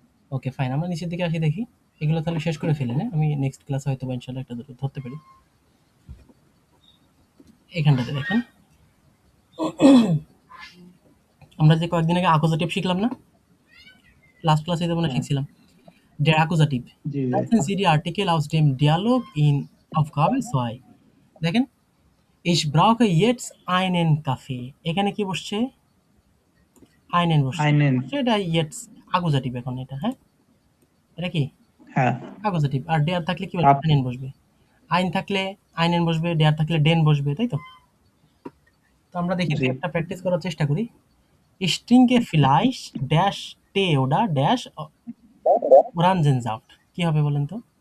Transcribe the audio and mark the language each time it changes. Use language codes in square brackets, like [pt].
[bn] Okay fine, আমরা নিচের দিকে আসি দেখি, এগুলো তাহলে শেষ করে ফেলেন, হ্যাঁ আমি নেক্সট ক্লাসে হয়তো বা ইনশাল্লাহ একটা দুটো ধরতে পারি। এখানটাতে দেখেন আমরা যে কয়েকদিন আগে আকোজাটিভ শিখলাম না, লাস্ট ক্লাসে যেমন হ্যাঁ, শিখছিলাম der Akkusativ. G, [de] Setzen Sie die Artikel aus dem Dialog in Aufgabe 2. [bn] দেখেন [de] ich brauche jetzt einen Kaffee, [bn] এখানে কি বসছে? einen বসছে, আইনেন। এটা jetzt Akkusativ এখন এটা, হ্যাঁ এটা কি হ্যাঁ, Akkusativ। আর der থাকলে কি বসবে? আপ einen বসবে। ein থাকলে einen বসবে, der থাকলে den বসবে, তাই তো? তো আমরা দেখি জি। একটা প্র্যাকটিস করার চেষ্টা করি। [de] Ich trinke vielleicht dash Tee oder dash Orangensaft, [bn] কি হবে বলেন তো?